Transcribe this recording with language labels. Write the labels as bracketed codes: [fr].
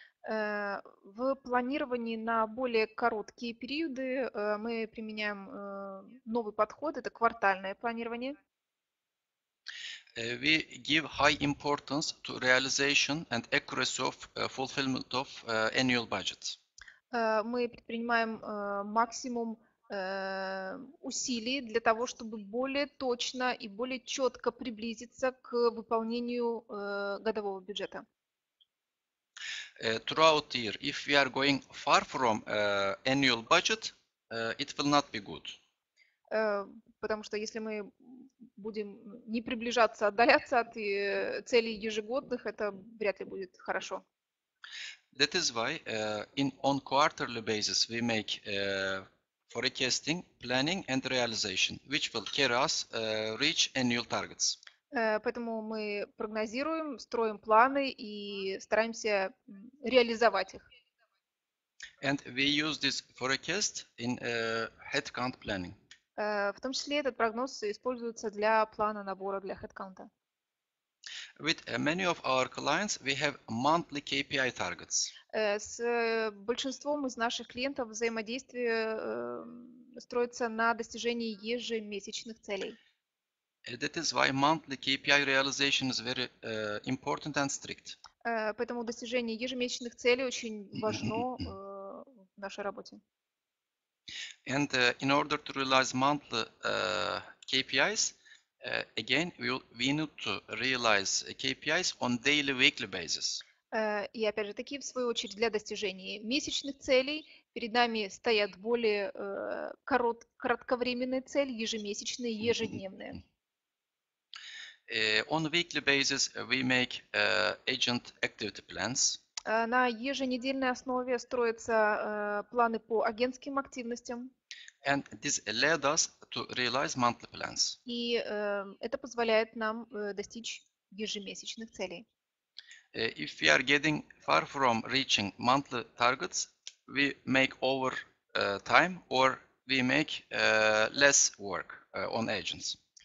[ru] В планировании на более короткие периоды мы применяем новый подход, это квартальное планирование. [en] We give high importance to realization and accuracy of fulfillment of annual budget. [ru] Мы предпринимаем максимум усилий для того, чтобы более точно и более четко приблизиться к выполнению годового бюджета. [en] Throughout the year, if we are going far from annual budget, it will not be good. [ru] Потому что если мы будем не приближаться, отдаляться от целей ежегодных, это вряд ли будет хорошо. [en] That is why on quarterly basis we make forecasting, planning and realization, which will carry us reach annual targets. [ru] Поэтому мы прогнозируем, строим планы и стараемся реализовать их. [en] And we use this forecast in headcount planning. [ru] В том числе этот прогноз используется для плана набора для headcount. [en] With many of our clients, we have monthly KPI targets. [ru] С большинством из наших клиентов взаимодействие строится на достижении ежемесячных целей. [en] That is why monthly KPI realization is very important and strict. [ru] Поэтому достижение ежемесячных целей очень важно в нашей работе. [en] And in order to realize monthly KPIs, again, we need to realize KPIs on daily, weekly basis. [ru] И опять же таки, в свою очередь, для достижения месячных целей перед нами стоят более кратковременные цели, ежемесячные, ежедневные. [en] On weekly basis, we make agent activity plans. [ru] На еженедельной основе строятся планы по агентским активностям. [en] And this led us to realize monthly plans. [ru] И это позволяет нам достичь ежемесячных целей. [en] If we are getting far from reaching monthly targets, we make over time or we make less work on agents.